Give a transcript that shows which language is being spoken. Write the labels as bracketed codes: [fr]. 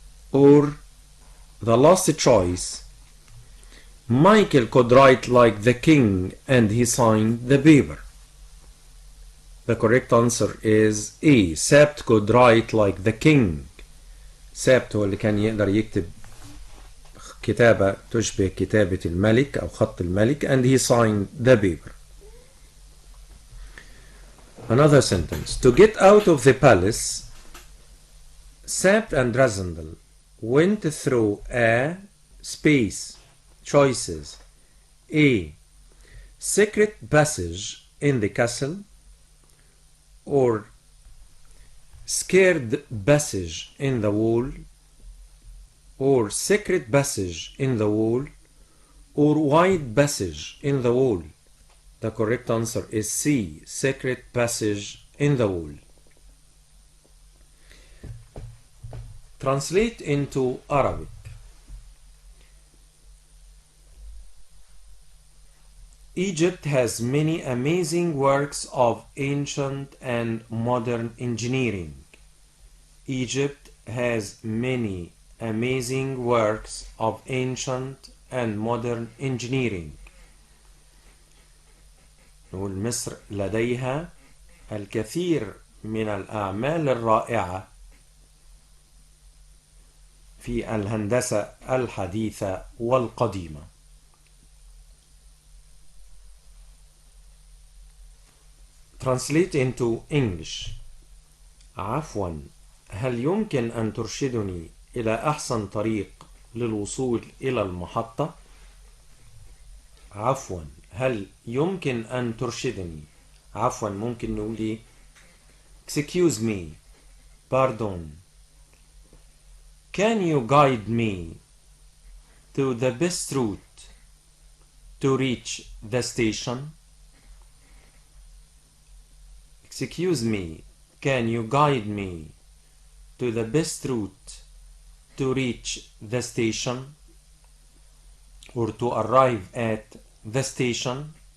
[en] Or the last choice, Michael could write like the king and he signed the paper. The correct answer is A. Sabt could write like the king. [ar] Sabt هو اللي كان يقدر يكتب كتابة تشبه كتابة الملك أو خط الملك [en] and he signed the paper. Another sentence. To get out of the palace, Sabt and Rasandal went through a space. Choices. A. Secret passage in the castle, or scared passage in the wall, or secret passage in the wall, or wide passage in the wall. The correct answer is C. Secret passage in the wall. Translate into Arabic. Egypt has many amazing works of ancient and modern engineering. Egypt has many amazing works of ancient and modern engineering. [ar] نقول مصر لديها الكثير من الأعمال الرائعة في الهندسة الحديثة والقديمة. [en] Translate into English. [ar] عفوا، هل يمكن أن ترشدني إلى أحسن طريق للوصول إلى المحطة؟ عفوا، هل يمكن أن ترشدني؟ عفوا ممكن نقول [en] excuse me, pardon. Can you guide me to the best route to reach the station? Excuse me, can you guide me to the best route to reach the station, or to arrive at the station?